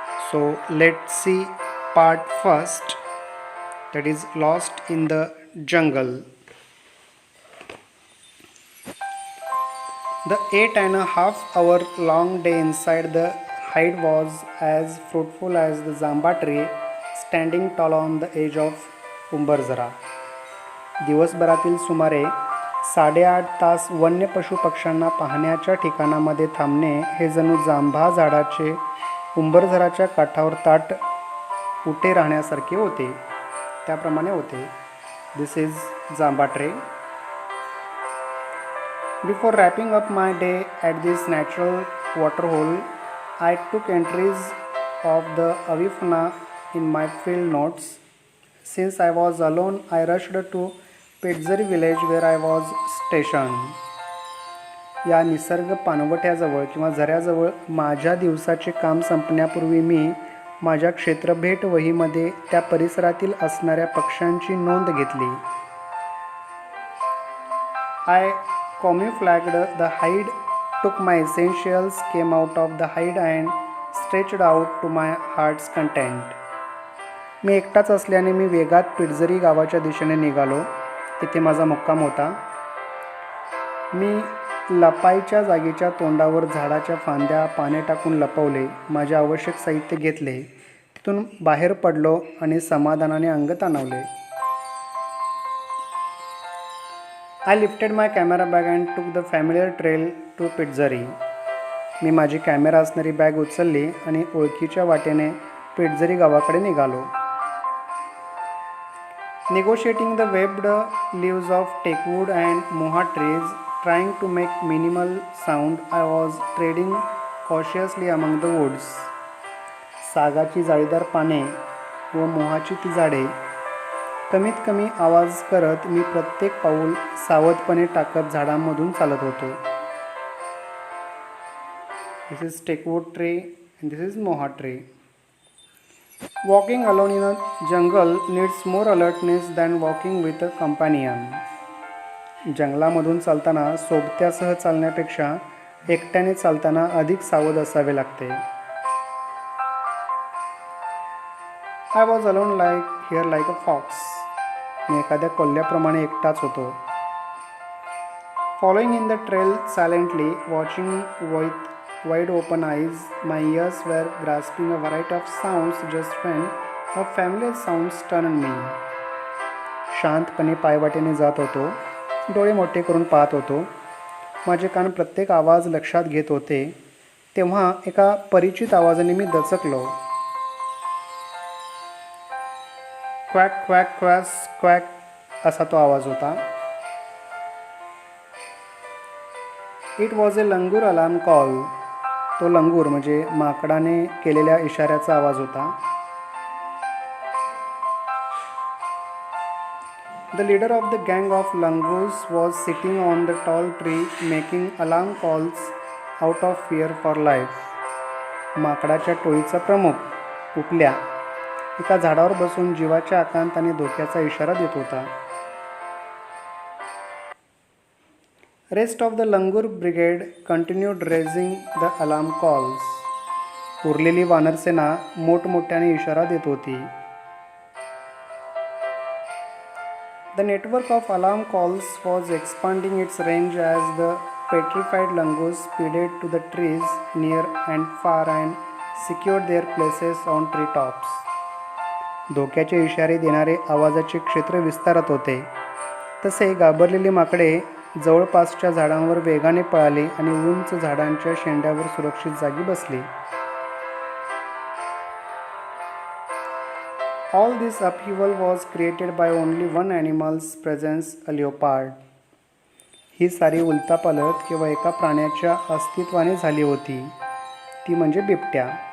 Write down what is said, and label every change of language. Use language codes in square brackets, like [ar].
[en] So let's see part first, that is Lost in the Jungle. The 8.5 hour long day inside the hide was as fruitful as the Zamba tree standing tall on the edge of Umbarzara. [mr] दिवसभरातील सुमारे 8.5 तास वन्य पशु पक्ष्यांना पाहण्याच्या ठिकाणामध्ये थांबणे हे जणू जांभा झाडाचे उंबरझराच्या काठावर ताट उठे राहण्यासारखे होते. त्याप्रमाणे होते. [en] This is Jamba tree. Before wrapping up my day at this natural water hole, I took entries of the avifauna in my field notes. Since I was alone, I rushed to Petzari village where I was stationed. [mr] या निसर्ग पानवट्याजवळ किंवा झऱ्याजवळ माझ्या दिवसाचे काम संपण्यापूर्वी मी माझ्या क्षेत्रभेट वहीमध्ये त्या परिसरातील असणाऱ्या पक्ष्यांची नोंद घेतली. [en] I camouflaged the hide, took my essentials, came out of the hide and stretched out to my heart's content. [mr] मी एकटाच असल्याने मी वेगात पिटझरी गावाच्या दिशेने निघालो. तिथे माझा मुक्काम होता. मी लपायच्या जागेच्या तोंडावर झाडाच्या फांद्या पाने टाकून लपवले. माझे आवश्यक साहित्य घेतले. तिथून बाहेर पडलो आणि समाधानाने अंग ताणवले. [en] I lifted my camera bag and took the familiar trail to Pitzari. [mr] मी माझी कॅमेरा असणारी बॅग उचलली आणि ओळखीच्या वाटेने पिटझरी गावाकडे निघालो. [en] Negotiating the webbed leaves of teakwood and moha trees, trying to make minimal sound, I was treading cautiously among the woods. [mr] सागाची जाळीदार पाने व मोहाची ती झाडे कमीत कमी आवाज करत मी प्रत्येक पाऊल सावधपणे टाकत झाडांमधून चालत होतो. [en] This is teakwood tree and this is moha tree. Walking alone in a jungle needs more alertness than walking with a companion. [mr] जंगलामधून चालताना सोबत्यासह चालण्यापेक्षा एकट्याने चालताना अधिक सावध असावे लागते. [en] I was alone like a fox. [mr] मी एखाद्या कोल्ह्याप्रमाणे एकटाच होतो. [en] Following in the trail silently, watching with wide open eyes, my ears were grasping a variety of sounds just when a familiar sound stunned me. [mr] शांतपणे पायवाटेने जात होतो. डोळे मोठे करून पाहत होतो. माझे कान प्रत्येक आवाज लक्षात घेत होते. तेव्हा एका परिचित आवाजाने मी दचकलो. क्वॅक क्वॅक क्वॅस क्वॅक असा तो आवाज होता. [en] It was a langur alarm call. [mr] तो लंगूर म्हणजे माकडाने केलेल्या इशाऱ्याचा आवाज होता. [en] The leader of the गँग of langurs was sitting on the tall tree making alarm calls out of fear for life. [mr] माकडाच्या टोळीचा प्रमुख उपल्या एका झाडावर बसून जीवाच्या आकांताने धोक्याचा इशारा देत होता. [en] Rest of the Langur brigade continued raising the alarm calls. [mr] उरलेली वानरसेना मोठमोठ्याने इशारा देत होती. [en] The network of alarm calls was expanding its range as the petrified langurs speeded to the trees near and far and secured their places on treetops. [mr] धोक्याचे इशारे देणारे आवाजाचे क्षेत्र विस्तारत होते. तसे घाबरलेली माकडे जवळपासच्या झाडांवर वेगाने पळाली आणि उंच झाडांच्या शेंड्यावर सुरक्षित जागी बसली. [en] All this upheaval was created by only one animal's presence, a leopard. [mr] ही सारी उलथापालथ केवळ एका प्राण्याच्या अस्तित्वाने झाली होती, ती म्हणजे बिबट्या.